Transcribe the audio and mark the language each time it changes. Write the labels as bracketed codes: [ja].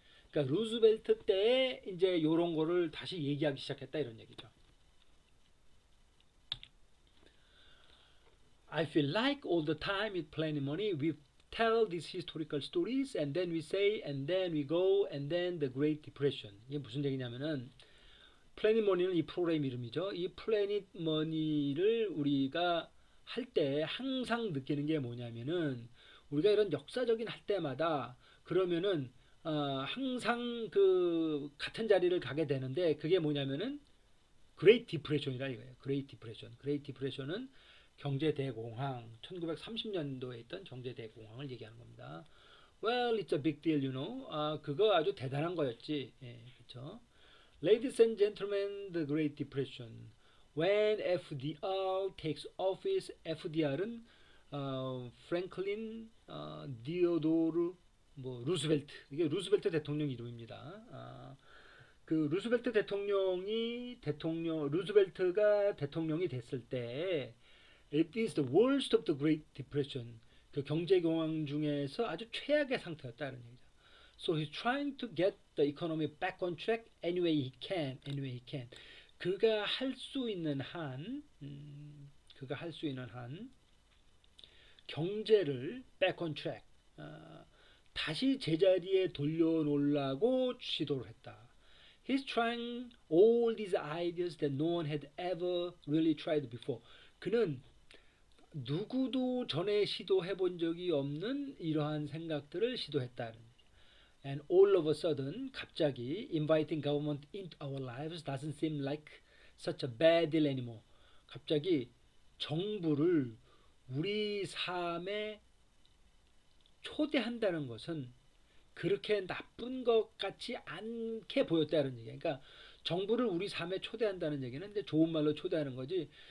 [ko] 그러니까 루즈벨트 때 이제 이런 거를 다시 얘기하기 시작했다 이런 얘기죠. [en] I feel like all the time with Planet Money we tell these historical stories and then we say and then we go and then the Great Depression. [ko] 이게 무슨 얘기냐면은 플래닛 머니는 이 프로그램 이름이죠. 이 플래닛 머니를 우리가 할 때 항상 느끼는 게 뭐냐면은 우리가 이런 역사적인 할 때마다 그러면은 항상 그 같은 자리를 가게 되는데 그게 뭐냐면은 그레이트 디프레션이라 이거예요. 그레이트 디프레션. 그레이트 디프레션은 경제 대공황, 1930년도에 있던 경제 대공황을 얘기하는 겁니다. [en] Well, it's a big deal, you know. [ko] 그거 아주 대단한 거였지. 예, 그렇죠. [en] Ladies and gentlemen, the Great Depression. When FDR takes office, [ko] FDR은 프랭클린 디오도르 루스벨트. 이게 루스벨트 대통령 이름입니다. 그 루스벨트 루스벨트가 대통령이 됐을 때 [en] It is the worst of the Great Depression. [ko] 그 경제 공황 중에서 아주 최악의 상태였다는 얘기죠. [en] So he's trying to get the economy back on track any way he can. Any way he can. [ko] 그가 할 수 있는 한, 경제를 [en] back on track, [ko] 다시 제자리에 돌려놓으려고 시도를 했다. [en] He's trying all these ideas that no one had ever really tried before. [ko] 그는 누구도 전에 시도해 본 적이 없는 이러한 생각들을 시도했다는. [en] And all of a sudden, [ko] 갑자기 [en] inviting government into our lives doesn't seem like such a bad deal anymore. [ko] 갑자기 정부를 우리 삶에 초대한다는 것은 그렇게 나쁜 것 같지 않게 보였다는 얘기예요. 그러니까 정부를 우리 삶에 초대한다는 얘기는 이제 좋은 말로 초대하는 거지.